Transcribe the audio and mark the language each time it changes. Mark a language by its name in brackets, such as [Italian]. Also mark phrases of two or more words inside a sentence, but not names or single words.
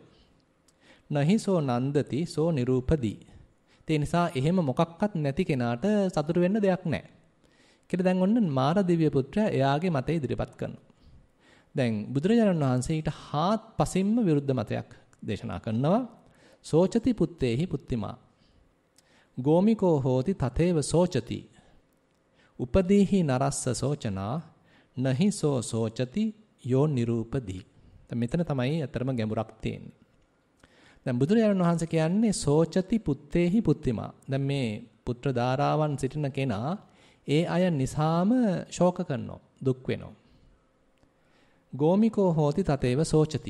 [Pali] නහිසෝ නන්දති සෝ නිරූපදී. [Sinhala] ඒ නිසා එහෙම මොකක්වත් නැති කෙනාට සතුට වෙන්න දෙයක් නැහැ. කියලා දැන් ඔන්න මාරදිව්‍ය පුත්‍රයා එයාගේ මතය ඉදිරිපත් කරනවා. දැන් බුදුරජාණන් වහන්සේ ඊට හාත්පසින්ම විරුද්ධ මතයක් දේශනා කරනවා. [Pali] සෝචති පුත්තේහි පුත්තිමා. ගෝමිකෝ හෝති තතේව සෝචති. උපදීහි නරස්ස සෝචනා නහිසෝ සෝචති යෝ නිරූපදී. [Sinhala] දැන් මෙතන තමයි අතරම ගැඹුරක් තියෙන්නේ. දැන් බුදුරජාණන් වහන්සේ කියන්නේ [Pali] සෝචති පුත්තේහි පුත්තිමා. [Sinhala] දැන් මේ පුත්‍ර ධාරාවන් සිටින කෙනා ඒ අය නිසාම ශෝක කරනවා, දුක් වෙනවා. [Pali] ගෝමිකෝ හෝති තතේව සෝචති.